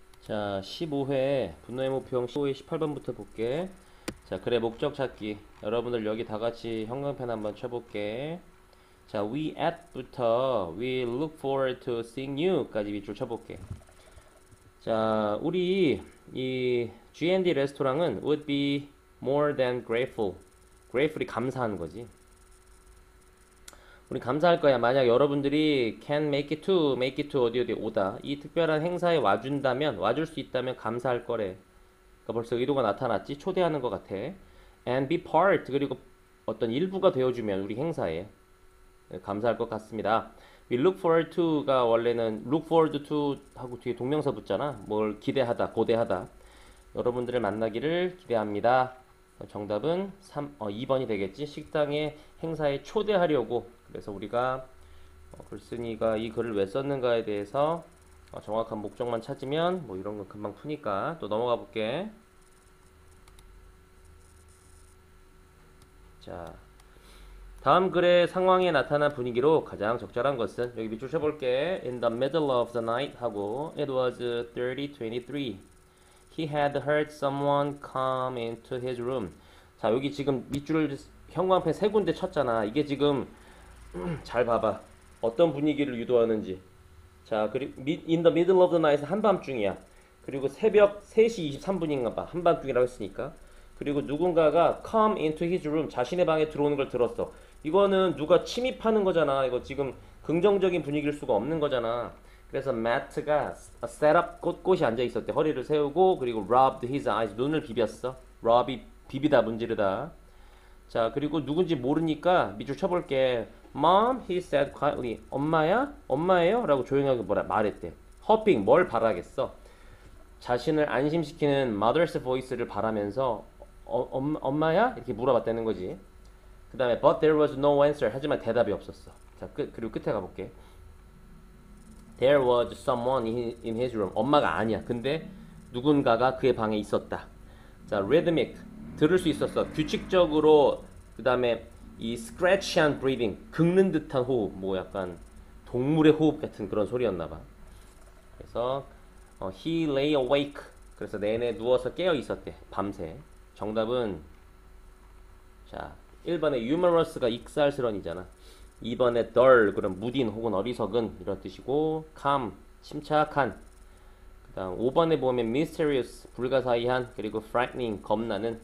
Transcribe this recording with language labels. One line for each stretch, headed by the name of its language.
Korean: 자, 15회 분노의 목표형 15회 18번부터 볼게. 자, 그래 목적 찾기. 여러분들 여기 다 같이 형광펜 한번 쳐볼게. 자, we at부터
English: we look forward to seeing you
Korean: 까지 밑줄 쳐볼게. 자, 우리 이 G&D 레스토랑은
English: would be more than grateful.
Korean: grateful이 감사하는 거지. 우리 감사할 거야. 만약 여러분들이
English: can make it to
Korean: 어디 오다. 이 특별한 행사에 와준다면, 와줄 수 있다면 감사할 거래. 그러니까 벌써 의도가 나타났지? 초대하는 것 같아.
English: And be part,
Korean: 그리고 어떤 일부가 되어주면 우리 행사에 감사할 것 같습니다.
English: We look forward to
Korean: 가 원래는 look forward to 하고 뒤에 동명사 붙잖아. 뭘 기대하다, 고대하다. 여러분들을 만나기를 기대합니다. 정답은 2번이 되겠지. 식당에 행사에 초대하려고. 그래서 우리가 글쓴이가 이 글을 왜 썼는가에 대해서 정확한 목적만 찾으면 뭐 이런 거 금방 푸니까 또 넘어가 볼게. 자, 다음 글의 상황에 나타난 분위기로 가장 적절한 것은 여기 밑줄 쳐볼게.
English: In the middle of the night
Korean: 하고
English: It was 30:23. He had heard someone come into his room.
Korean: 자, 여기 지금 밑줄을 형광펜 세 군데 쳤잖아. 이게 지금 잘 봐봐. 어떤 분위기를 유도하는지. 자, 그리고
English: in the middle of the night
Korean: 한밤중이야. 그리고 새벽 3시 23분인가 봐. 한밤중이라고 했으니까. 그리고 누군가가
English: come into his room,
Korean: 자신의 방에 들어오는 걸 들었어. 이거는 누가 침입하는 거잖아. 이거 지금 긍정적인 분위기일 수가 없는 거잖아. 그래서 Matt가 set up, 꼿꼿이 앉아 있었대. 허리를 세우고, 그리고
English: rubbed his eyes,
Korean: 눈을 비볐어. rub이 비비다, 문지르다. 자, 그리고 누군지 모르니까 밑줄 쳐볼게.
English: Mom, he said quietly.
Korean: 엄마야? 엄마예요? 라고 조용하게 말했대. hopping, 뭘 바라겠어? 자신을 안심시키는 mother's voice를 바라면서 엄마야? 이렇게 물어봤다는 거지. 그 다음에
English: but there was no answer.
Korean: 하지만 대답이 없었어. 자, 그리고 끝에 가볼게.
English: There was someone in his room.
Korean: 엄마가 아니야. 근데 누군가가 그의 방에 있었다. 자, rhythmic. 들을 수 있었어. 규칙적으로. 그 다음에 이 scratchy한 breathing. 긁는 듯한 호흡. 뭐 약간 동물의 호흡 같은 그런 소리였나봐. 그래서
English: he lay awake.
Korean: 그래서 내내 누워서 깨어 있었대. 밤새. 정답은 자, 1번에 humorous가 익살스런이잖아. 2번에 dull, 그럼 무딘 혹은 어리석은 이런 뜻이고, calm, 침착한. 그 다음 5번에 보면 mysterious, 불가사의한, 그리고 frightening, 겁나는.